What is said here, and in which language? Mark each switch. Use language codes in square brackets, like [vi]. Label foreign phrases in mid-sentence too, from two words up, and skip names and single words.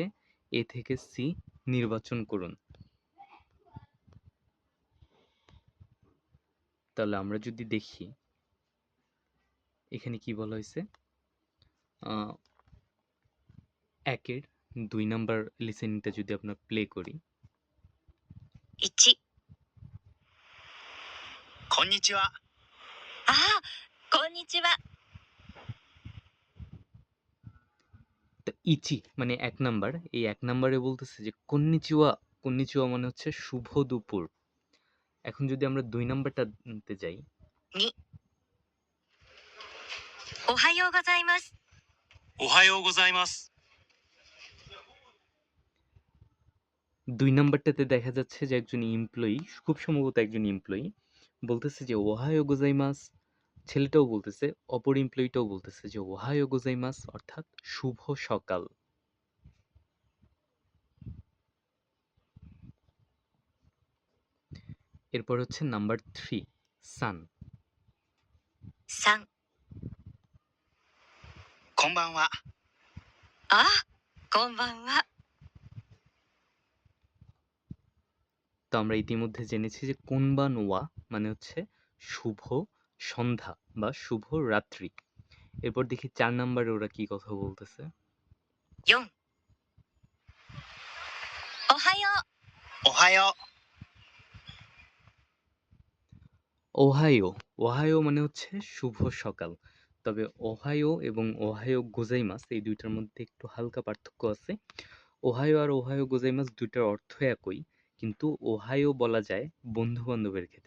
[bn] এ থেকে সি নির্বাচন করুন। তাহলে আমরা যদি দেখি এখানে কি বলা হয়েছে? ১ এর ২ নাম্বার লিসেনিংটা যদি আমরা প্লে করি। [ja] 1、こんにちは。ああ、こんにちは。 [bn] তো ইচি মানে ১ নাম্বার। এই ১ নাম্বারে বলতেছে যে কন্নিচিওয়া, কন্নিচিওয়া মানে হচ্ছে শুভ দুপুর। এখন যদি আমরা ২ নাম্বারটাতে যাই। [ja] 2、おはようございます。おはようございます。 [bn] ২ নাম্বারটাতে দেখা যাচ্ছে যে একজন এমপ্লয়ি, খুব সম্ভবত একজন এমপ্লয়ি বলতেছে যে [ja] おはようございます. [bn] ছেলেটাও বলতেছে, অপর এমপ্লয়িটাও বলতেছে যে [ja] おはようございます [bn] অর্থাৎ শুভ সকাল। এরপর হচ্ছে নাম্বার 3 সান। [ja] 3、こんばんは。ああ、 こんばんは。 [bn] তো আমরা ইতিমধ্যে জেনেছি যে [ja] こんばんは [bn] মানে হচ্ছে শুভ সন্ধ্যা বা শুভ রাত্রি। এরপর দেখি 4 নাম্বারে ওরা কি কথা বলতেছে। [ja] 4、おはよおはよ [bn] ওহাইও, ওহাইও মানে হচ্ছে শুভ সকাল। তবে ওহাইও এবং [ja] おはようございます [bn] এই ২ টার মধ্যে একটু হালকা পার্থক্য আছে। ওহাইও আর [ja] おはようございます [bn] ২ টার অর্থ একই। কিন্তু ওহাইও বলা যায় বন্ধু-বান্ধবের ক্ষেত্রে।